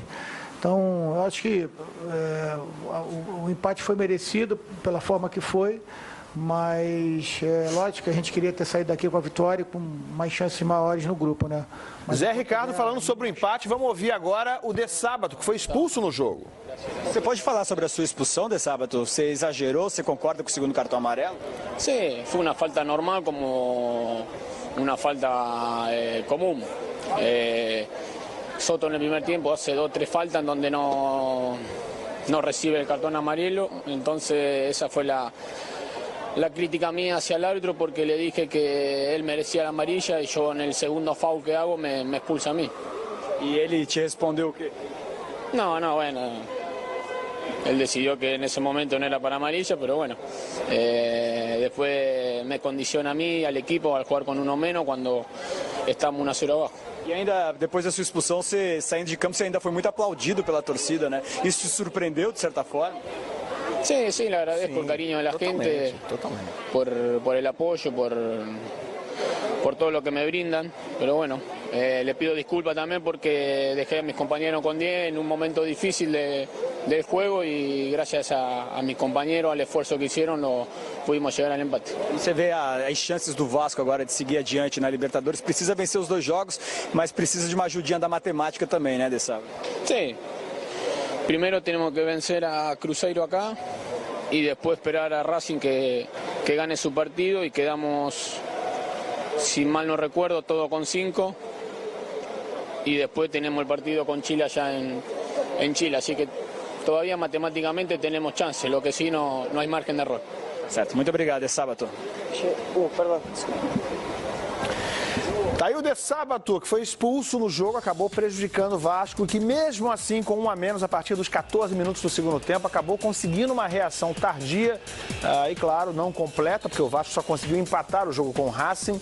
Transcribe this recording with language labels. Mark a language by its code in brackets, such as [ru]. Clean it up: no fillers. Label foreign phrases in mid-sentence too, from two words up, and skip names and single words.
[pt] Então, eu acho que o empate foi merecido pela forma que foi, mas lógico que a gente queria ter saído daqui com a vitória e com mais chances maiores no grupo, né? Mas Zé Ricardo falando sobre o empate, vamos ouvir agora o De Sábato, que foi expulso no jogo. Você pode falar sobre a sua expulsão, De Sábato? Você exagerou? Você concorda com o segundo cartão amarelo? [es] Sí, fue una falta normal como una falta común. Soto en el primer tiempo hace 2 o 3 faltas en donde no recibe el cartón amarelo, entonces esa fue la crítica mía hacia el árbitro, porque le dije que él merecía la amarilla y yo en el segundo foul que hago me expulsa a mí. ¿Y él te respondió qué? No, bueno, él decidió que en ese momento no era para amarilla, pero bueno, después me condiciona a mí y al equipo al jugar con uno menos cuando estamos 1-0 abajo. [pt] E ainda, depois da sua expulsão, você saindo de campo, você ainda foi muito aplaudido pela torcida, né? Isso te surpreendeu, de certa forma? [es] Sí, le agradezco el cariño de la gente, por el apoyo, por todo lo que me brindan, pero bueno, le pido disculpas también porque dejé a mis compañeros con 10 en un momento difícil del juego y gracias a mis compañeros, al esfuerzo que hicieron, pudimos llegar al empate. [pt] Você vê as chances do Vasco agora de seguir adiante na Libertadores, precisa vencer os 2 jogos, mas precisa de uma ajudinha da matemática também, né, De Sábato? [es] Sí. Primero tenemos que vencer a Cruzeiro acá y después esperar a Racing que gane su partido y quedamos, si mal no recuerdo, todo con 5 y después tenemos el partido con Chile allá en Chile, así que todavía matemáticamente tenemos chance, lo que sí no hay margen de error. [pt] Certo, muito obrigado, De Sábato. [es] Perdón. [pt] Tá aí o De Sábato, que foi expulso no jogo, acabou prejudicando o Vasco, que mesmo assim, com 1 a menos a partir dos 14 minutos do segundo tempo, acabou conseguindo uma reação tardia e, claro, não completa, porque o Vasco só conseguiu empatar o jogo com o Racing.